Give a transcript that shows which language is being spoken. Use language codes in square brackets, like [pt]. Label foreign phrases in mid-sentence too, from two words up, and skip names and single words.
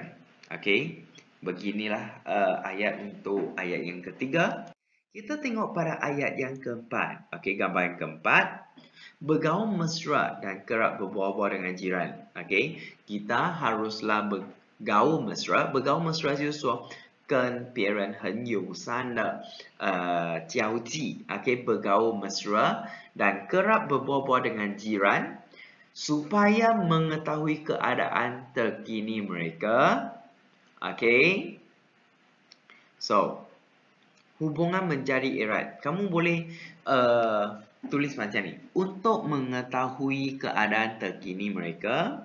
[ms] Okey, beginilah ayat untuk ayat yang ketiga. Kita tengok pada ayat yang keempat. Okey, gambar yang keempat. Bergaul mesra dan kerap berbual-bual dengan jiran. Okey, kita haruslah bergaul mesra. Bergaul mesra [zh] 就是说跟别人很友善的交际. [ms] Okey, bergaul mesra dan kerap berbual-bual dengan jiran supaya mengetahui keadaan terkini mereka. Okey. So, hubungan menjadi erat. Kamu boleh tulis macam ni. Untuk mengetahui keadaan terkini mereka.